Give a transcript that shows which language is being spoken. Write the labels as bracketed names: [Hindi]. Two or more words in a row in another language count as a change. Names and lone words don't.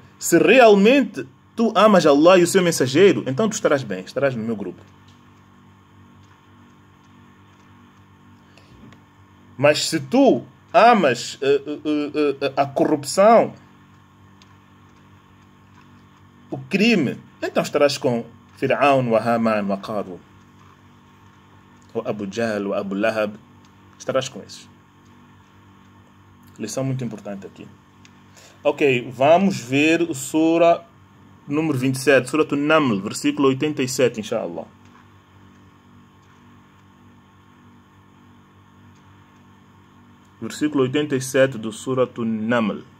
[Portuguese] Se realmente tu amas Allah e o seu mensageiro, então tu estarás bem, estarás no meu grupo. Mas se tu amas a corrupção, o crime, então estarás com Fir'aun, wa Haman, wa Qarun, o Abu Jahl, o Abu Lahab, estarás com esses. Lição muito importante aqui. Ok, vamos ver o Sura número 27, Sura An-Naml, versículo 87, inshallah. Versículo 87 do Sura An-Naml.